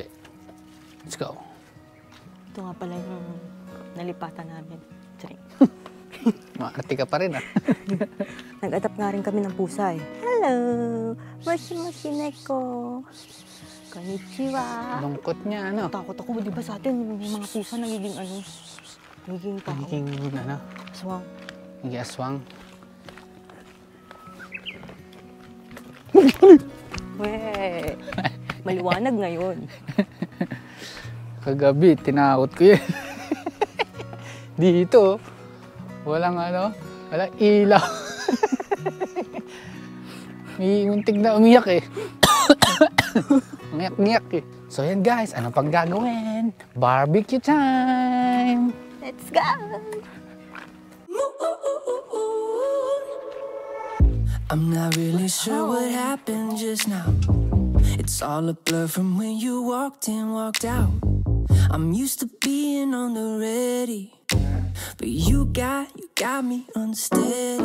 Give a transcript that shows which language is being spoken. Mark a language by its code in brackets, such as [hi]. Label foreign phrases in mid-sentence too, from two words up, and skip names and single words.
[en] Let's go. [tl] Ito nga pala yung nalipatan namin. Sorry. Maarte ka pa rin ah. Nag-adapt nga rin kami ng pusa eh. Hello! [ja] もしもし猫。こんにちは. [tl] Lungkot niya, ano? Takot ako, di ba sa atin, yung mga pusa nagiging nagiging tao. Nagiging, Aswang. nagiging aswang. Weh! Maliwanag ngayon. Kagabi, tinakot ko yan. Dito, walang walang ilaw. May muntik na umiyak eh. Umiyak-ngiyak eh. So yan guys, ano pang gagawin? [en] Barbecue time! Let's go! I'm not really sure what happened just now. It's all a blur from when you walked in, walked out. I'm used to being on the ready, but you got me unsteady.